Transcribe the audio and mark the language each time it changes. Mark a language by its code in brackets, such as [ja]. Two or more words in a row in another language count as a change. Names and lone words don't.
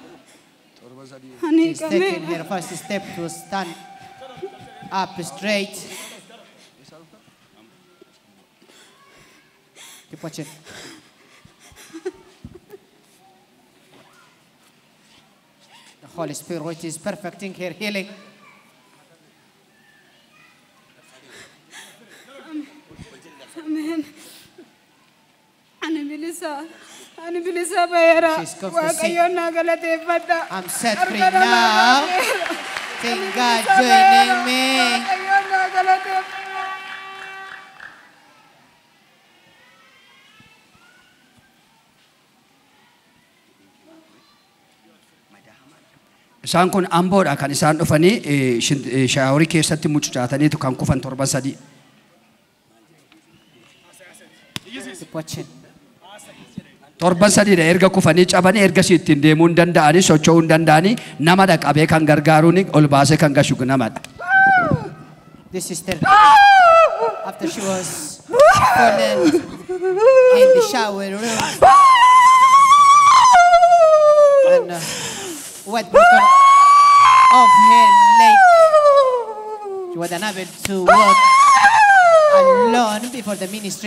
[en] She's taking her first step to stand up straight. Keep watching. The Holy Spirit is perfecting her healing. Amen. [om] Ani bilisa bayara. [en] She's confessing. [om] Waaqayyoon na galateeffadha. [en] I'm set free now. Thank God joining me. [om] Waaqayyoon na galateeffadha. Isaan kun amboodha kan isaan dhufanii shaaworii keessatti mucucaataniitu kan kufan torban sadii. [en] Keep watching. [om] Torban sadiidha erga kufanii cabanii ergasii ittiin deemuu hin danda'anii socho'uu hin danda'anii nama dhaqabee kan gargaaruun ol baasee kan gashu namadha. [en] This sister, after she was fallen in the shower room and wet broken off her leg, she was unable to walk alone before the ministry.